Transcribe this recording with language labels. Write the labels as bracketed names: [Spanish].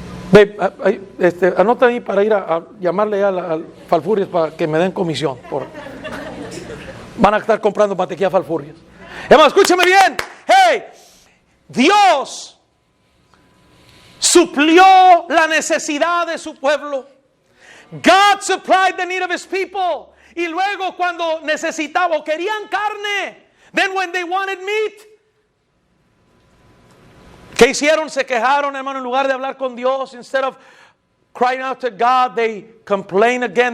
[Spanish] Ve, anota ahí para ir a llamarle al Falfurrias para que me den comisión. Van a estar comprando mantequilla Falfurrias. Hermano, escúcheme bien. Hey, Dios suplió la necesidad de su pueblo. [English] God supplied the need of his people. [Spanish] Y luego cuando necesitaban o querían carne, [English] then when they wanted meat, [Spanish] ¿qué hicieron? Se quejaron, hermano, en lugar de hablar con Dios. [English] Instead of crying out to God, they complained again.